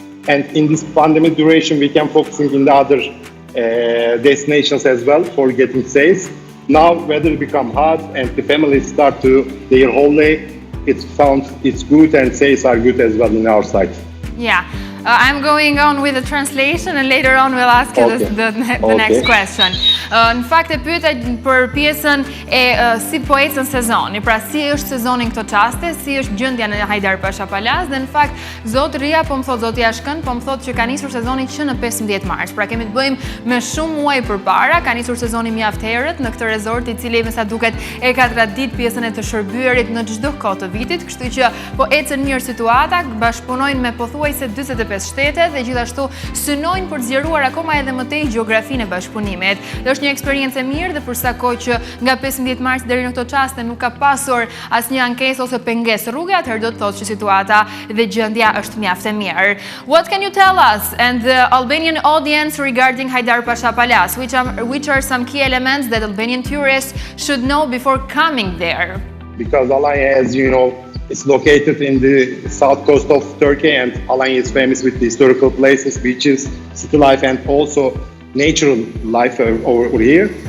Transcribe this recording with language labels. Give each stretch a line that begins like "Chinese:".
English: And in this pandemic duration, we can focus in the other destinations as well for getting sales. Now, weather become hot and the families start to their holiday, it's good and sales are good as well in our site. Yeah. I'm going on with the translation and later on we'll ask you the next question.
Albanian: Në fakt e pyeta për pjesën e si po ecën sezoni, pra si është sezoni në këto çaste, si është gjendja në Hajdar Pasha Palace, dhe në fakt zoti Ria po më thot, zoti Ashkën po më thot që ka nisur sezoni që në 15 mars. Pra kemi të bëjmë me shumë muaj përpara, ka nisur sezoni mjaft herët në këtë resort i cili me sa duket e ka tradit pjesën e të shërbyerit në çdo kohë të vitit, kështu që po ecën mirë situata, bashkëpunojnë me pothuajse 45 shtete dhe gjithashtu synojnë për të zgjeruar akoma edhe më tej gjeografinë e bashkëpunimit. Është një eksperiencë e mirë dhe për sa kohë që nga 15 mars deri në këto çaste nuk ka pasur asnjë ankesë ose pengesë rruge, atëherë do të thotë që situata dhe gjendja është mjaft e mirë.
English: What can you tell us and the Albanian audience regarding Hajdar Pasha Palace? Which are some key elements that Albanian tourists should know before coming there? Because Alanya, as you know, it's located in the south coast of Turkey, and Alanya is famous with the historical places, beaches, city life, and also natural life over here.